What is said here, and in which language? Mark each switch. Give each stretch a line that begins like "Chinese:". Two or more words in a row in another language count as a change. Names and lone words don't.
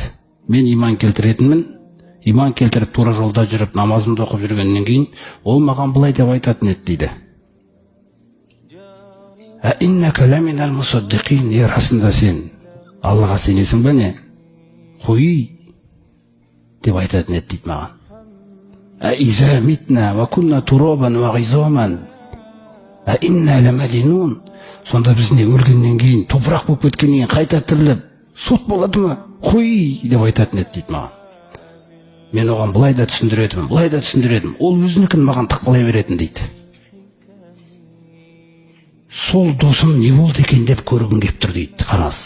Kazakh: Мен иман келтіретінмін, иман келтіріп тура жолда жүріп намазымды оқып жүргеннен кейін ол маған былай деп айтатын еді дейді.
Arabic: إنك لمن المصدقين,
Kazakh: расында сен Аллаға сенесің бе не? Қой деп айтатын еді дейді маған.
Arabic: إذا متنا وكنا ترابا وعظاما إنا لمدينون.
Kazakh: Сонда біз не өлгеннен кейін, топырақ болып кеткеннен кейін қайта тіріліп, сот болады ма? Қой деп айтатын еді дейді маған. Мен оған былай да түсіндіредім. Ол өзінікін маған тықпылай беретін дейді. Сол досым не болды екен деп көргім кеп тұр дейді, қараңыз.